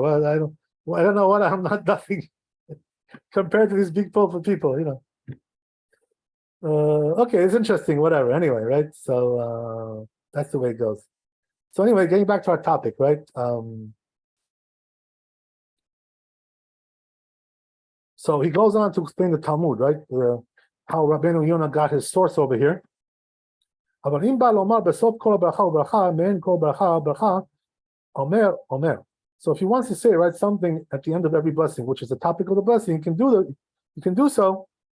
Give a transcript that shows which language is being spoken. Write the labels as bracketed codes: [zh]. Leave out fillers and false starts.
[en] Well, I don't know what, I'm not nothing compared to these big powerful people, Okay, it's interesting, whatever, anyway, right? So that's the way it goes. So anyway, getting back to our topic, right? So he goes on to explain the Talmud, right? How Rabbeinu Yonah got his source over here. [he] אבל אם בא לומר בסוף כל ברכה וברכה, מעין כל ברכה וברכה, אומר, אומר. [en] So if he wants to say, right, something at the end of every blessing, which is the topic of the blessing, you can do so.